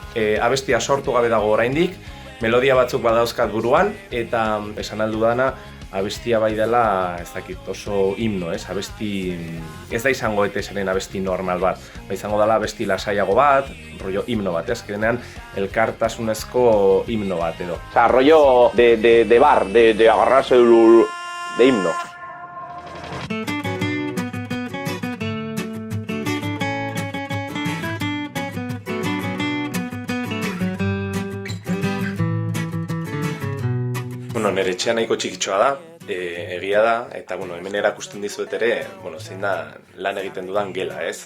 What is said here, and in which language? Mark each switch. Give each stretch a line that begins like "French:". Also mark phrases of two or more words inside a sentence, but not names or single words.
Basque: Abestia sortu gabe dago oraindik, melodia batzuk badauzkat buruan, eta esan aldu dana, abestia bai dela, ez dakit, oso himno, ez? Abesti, ez da izango ETS-ren abesti normal bat, izango dela abesti lasaiago bat, rollo himno bat, ez? Kerenean, elkartasunezko himno bat, edo.
Spanish: O sea, rollo de bar, de agarrarse de himno.
Basque: Bueno, nire etxea nahiko txikitxoa da, egia da, eta hemen erakusten dizuet ere, zein da lan egiten dudan gela, ez?